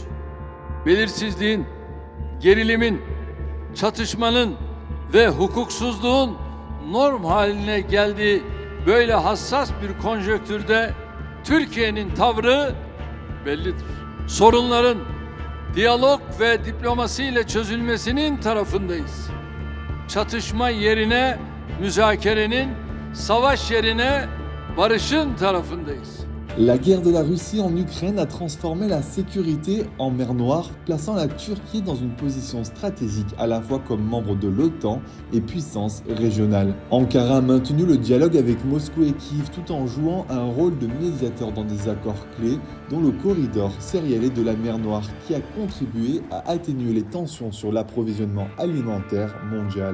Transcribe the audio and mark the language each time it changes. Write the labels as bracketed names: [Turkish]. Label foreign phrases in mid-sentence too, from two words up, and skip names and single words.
[Turkish] Belirsizliğin, gerilimin, çatışmanın ve hukuksuzluğun norm haline geldiği böyle hassas bir konjonktürde Türkiye'nin tavrı bellidir. Sorunların diyalog ve diplomasiyle çözülmesinin tarafındayız. Çatışma yerine müzakerenin, savaş yerine barışın tarafındayız. [French] La guerre de la Russie en Ukraine a transformé la sécurité en mer Noire, plaçant la Turquie dans une position stratégique à la fois comme membre de l'OTAN et puissance régionale. Ankara a maintenu le dialogue avec Moscou et Kiev tout en jouant un rôle de médiateur dans des accords clés, dont le corridor céréalier de la mer Noire, qui a contribué à atténuer les tensions sur l'approvisionnement alimentaire mondial.